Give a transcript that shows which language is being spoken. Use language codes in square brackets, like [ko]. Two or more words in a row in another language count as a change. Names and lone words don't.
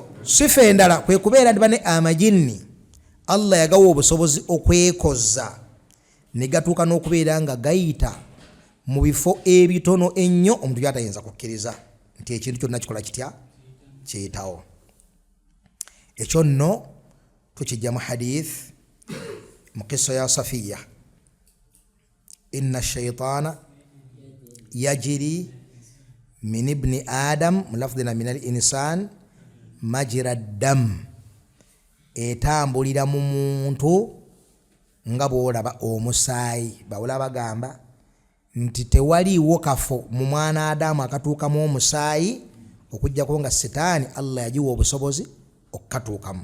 [lg] Sifa endala kwe kubeera ndi bane amajinni Allah yagawa obusobozi okwekoza ne gatuuka n'okubeera nga gayita mu bifo ebitono ennyo omuntu byatayinza kukkiriza nti ekintu kyonna kikola kitya kiyitawo. Ekyo nno tukijja mu hadith mu kissa ya Safiya, [ar] إن الشيطان يجري من ابن آدم ملفظنا من الإنسان مجرى الدم, [lg] etambulira mu muntu nga bw'olaba omusaayi. Bawula bagamba nti tewaliiwo kafo mu mwana Adamu akatuukamu omusaayi okuggyako nga sitaani Allah yagiwa obusobozi okukatuukamu.